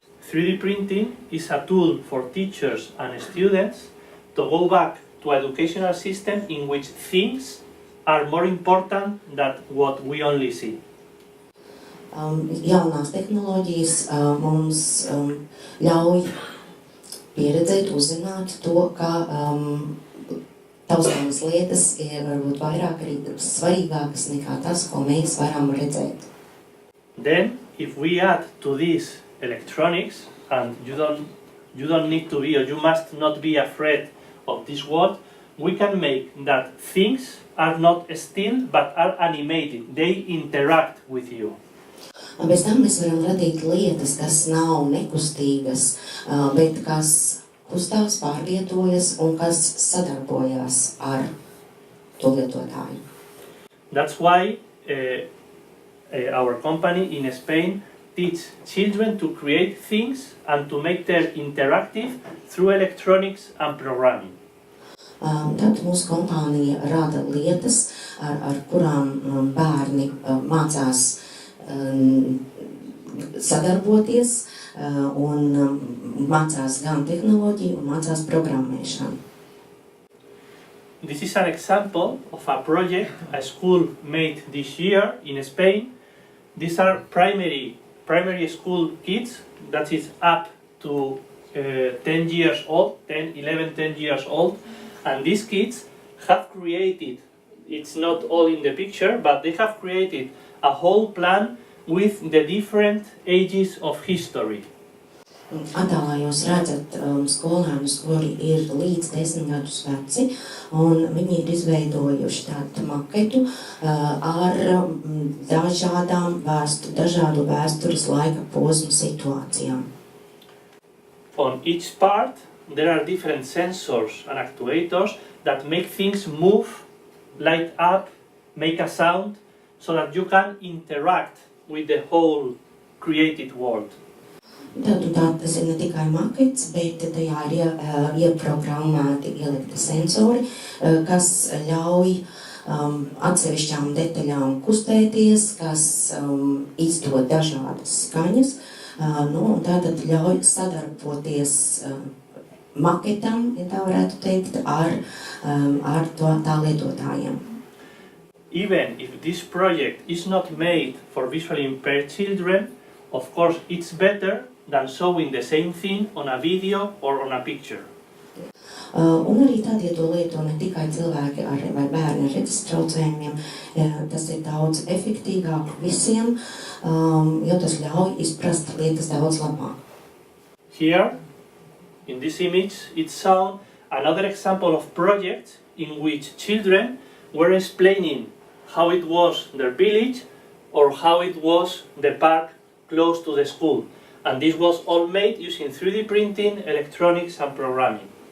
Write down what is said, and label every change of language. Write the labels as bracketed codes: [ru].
[en] 3D printing is a tool for teachers and students to go back to an educational system in which things are more important than what we only see. [lv] Jaunās tehnoloģijas mums ļauj pieredzēt, uzzināt to, ka taustāmas lietas ir varbūt vairāk arī svarīgākas nekā tas, ko mēs varam redzēt. [en] Then, if we add to this electronics, and you don't need to be, or you must not be afraid of this world, we can make that things are not still, but are animated. They interact with you. [lv] Bez tam mēs varam radīt lietas, kas nav nekustīgas, bet kas kustās, pārvietojas un kas sadarbojās ar to lietotāju. [en] That's why our company in Spain teach children to create things and to make them interactive through electronics and programming. [lv] Tad mūsu kompānija rada lietas, ar kurām bērni mācās sadarboties un mācās gan tehnoloģiju un mācās programmēšanu. [en] This is an example of a project a school made this year in Spain. These are primary school kids, that is up to 10 years old, 10 years old, and these kids have created, it's not all in the picture, but they have created a whole plan with the different ages of history. [lv] Attēlā jūs redzat skolēnus, kuri ir līdz 10 gadus veci, un viņi ir izveidojuši tādu maketu ar dažādu vēstures laika posmu situācijām. [en] On each part, there are different sensors and actuators that make things move, light up, make a sound, so that you can interact with the whole created world. [lv] Tas ir ne tikai makets, bet tajā ir ieprogrammēti ielikti sensori, kas ļauj atsevišķām detaļām kustēties, kas izdod dažādas skaņas, un tātad ļauj sadarboties maketam, ja tā varētu teikt, ar tā lietotājiem. [en] Even if this project is not made for visually impaired children, of course it's better than showing the same thing on a video or on a picture. [lv] Un arī tad, ja to lieto ne tikai cilvēki vai bērni ar redzes traucējumiem, tas ir daudz efektīgāk visiem, jo tas ļauj izprast lietas daudz labāk. [en] Here, in this image, it's shown another example of projects in which children were explaining how it was their village or how it was the park close to the school. And this was all made using 3D printing, electronics and programming.